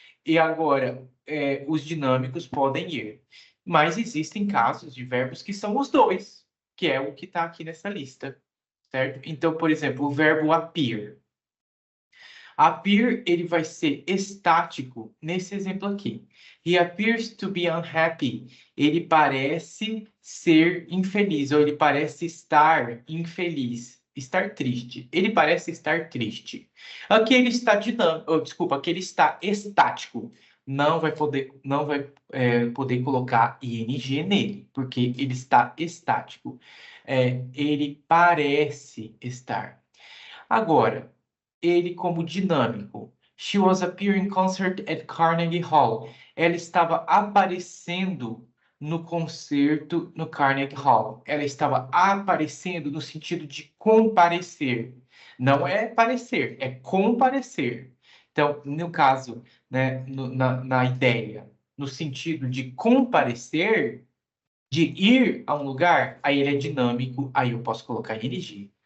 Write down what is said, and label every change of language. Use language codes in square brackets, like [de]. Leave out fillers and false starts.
[pt] E agora, os dinâmicos podem ir. Mas existem casos de verbos que são os dois, que é o que está aqui nessa lista, certo? Então, por exemplo, o verbo appear. Appear, ele vai ser estático nesse exemplo aqui. [en] He appears to be unhappy. [pt] Ele parece ser infeliz, ou ele parece estar infeliz, estar triste. Ele parece estar triste. Aqui ele está dinâmico, desculpa, aqui ele está estático. Não vai poder colocar ing nele, porque ele está estático. Ele parece estar. Agora, ele como dinâmico. [en] She was appearing concert at Carnegie Hall. [pt] Ela estava aparecendo no concerto no Carnegie Hall. Ela estava aparecendo no sentido de comparecer. Não é parecer, é comparecer. Então, no caso, né, na ideia, no sentido de comparecer, de ir a um lugar, aí ele é dinâmico, aí eu posso colocar ing.